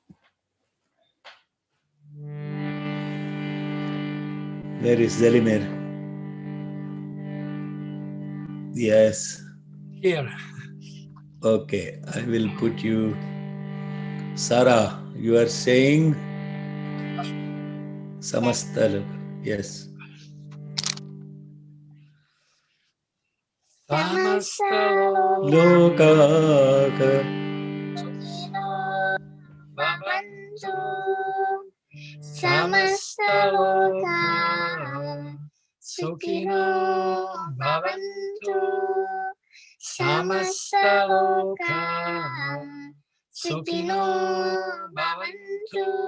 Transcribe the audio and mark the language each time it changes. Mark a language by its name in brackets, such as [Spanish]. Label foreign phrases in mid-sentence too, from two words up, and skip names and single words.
[English] Where is Zelimir? Yes. Here. Okay, I will put you. Sarah, you are saying Samasta. Yes. [Sanskrit] Lokaka भवन्तु समस्तलोका सुखिनो भवन्तु समस्तलोका सुखिनो भवन्तु